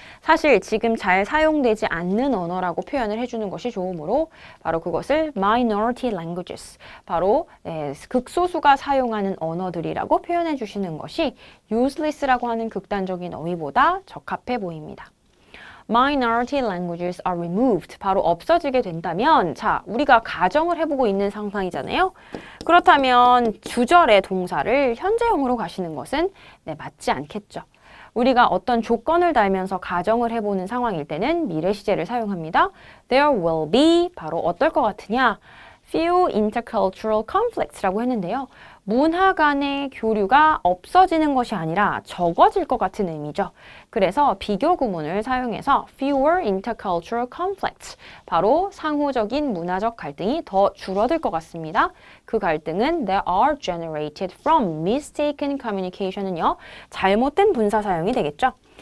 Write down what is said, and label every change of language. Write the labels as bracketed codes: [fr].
[ko] 사실 지금 잘 사용되지 않는 언어라고 표현을 해주는 것이 좋으므로 바로 그것을 minority languages, 바로 극소수가 사용하는 언어들이라고 표현해 주시는 것이 useless라고 하는 극단적인 어휘보다 적합해 보입니다. [en] Minority languages are removed. [ko] 바로 없어지게 된다면, 자, 우리가 가정을 해보고 있는 상황이잖아요. 그렇다면 주절의 동사를 현재형으로 가시는 것은 맞지 않겠죠. 우리가 어떤 조건을 달면서 가정을 해보는 상황일 때는 미래 시제를 사용합니다. [en] There will be, [ko] 바로 어떨 것 같으냐? [en] Few intercultural conflicts라고 했는데요. [ko] 문화 간의 교류가 없어지는 것이 아니라 적어질 것 같은 의미죠. 그래서 비교 구문을 사용해서 [en] fewer intercultural conflicts, [ko] 바로 상호적인 문화적 갈등이 더 줄어들 것 같습니다. 그 갈등은 [en] that are generated from mistaken communication [ko] 은요, 잘못된 분사 사용이 되겠죠.